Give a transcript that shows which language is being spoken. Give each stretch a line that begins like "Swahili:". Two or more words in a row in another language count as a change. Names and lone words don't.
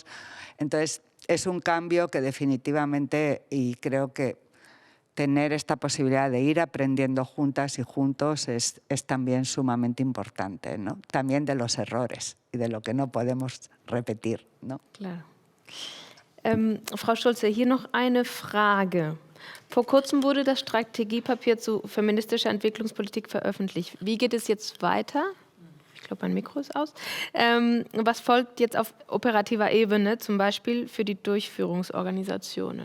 Spanish: Entonces, es un cambio que definitivamente, y creo que tener esta posibilidad de ir aprendiendo juntas y juntos es también sumamente importante, ¿no? También de los errores y de lo que no podemos repetir, ¿no? Claro.
German: Frau Schulze, hier noch eine Frage. Vor kurzem wurde das Strategiepapier zu feministischer Entwicklungspolitik veröffentlicht. Wie geht es jetzt weiter? Ich glaube, mein Mikro ist aus. Was folgt jetzt auf operativer Ebene, zum Beispiel für die Durchführungsorganisationen?